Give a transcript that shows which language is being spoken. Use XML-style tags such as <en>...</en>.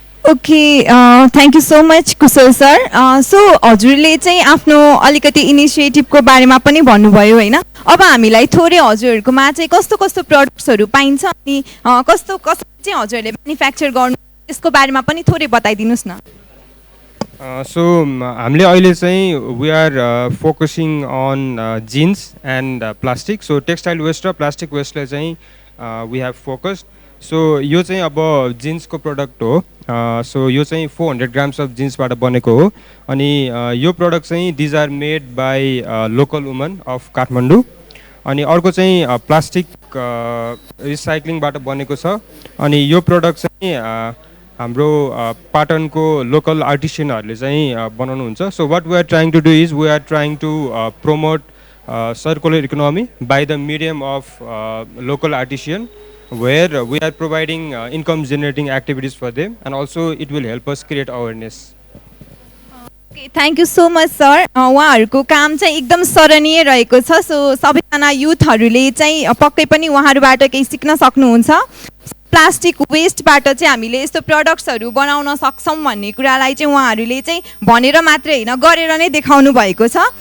<en>Okay, thank you so much Kushal sir.</en> <ne>So हजुरले चाहिँ आफ्नो अलिकति इनिसिएटिभको बारेमा पनि भन्नुभयो होइन। अब हामीलाई थोरै हजुरहरूकोमा चाहिँ कस्तो कस्तो प्रडक्ट्सहरू पाइन्छ अनि कस्तो कस्तो चाहिँ हजुरहरूले म्यानुफ्याक्चर गर्नु त्यसको बारेमा पनि थोरै बताइदिनुहोस् न।</ne> <en>so</en> <ne>हामीले अहिले चाहिँ</ne> <en>We are focusing on jeans and plastic. So textile waste र plastic वेस्टलाई चाहिँ we have focused.</en> <ne>सो यो चाहिँ अब जिन्सको प्रडक्ट हो। सो यो चाहिँ 400 ग्राम्स अफ जिन्सबाट बनेको हो। अनि यो प्रडक्ट चाहिँ</ne> <en>These are made by local women of Kathmandu.</en> <ne>अनि अर्को चाहिँ प्लास्टिक रिसाइक्लिङबाट बनेको छ। अनि यो प्रडक्ट चाहिँ हाम्रो पाटनको लोकल आर्टिसियनहरूले चाहिँ बनाउनुहुन्छ।</ne> <en>So what we are trying to do is we are trying to promote circular economy by the medium of local artisan, where we are providing income generating activities for them and also it will help us create awareness. Thank you so much sir.</en> <ne>उहाँहरूको काम चाहिँ एकदम सराहनीय रहेको छ। So सबैजना युथहरूले चाहिँ पक्कै पनि उहाँहरूबाट केही सिक्न सक्नुहुन्छ। प्लास्टिक वेस्टबाट चाहिँ हामीले यस्तो प्रडक्ट्सहरू बनाउन सक्छौँ भन्ने कुरालाई चाहिँ उहाँहरूले चाहिँ भनेर मात्रै होइन गरेर नै देखाउनु भएको छ।</ne>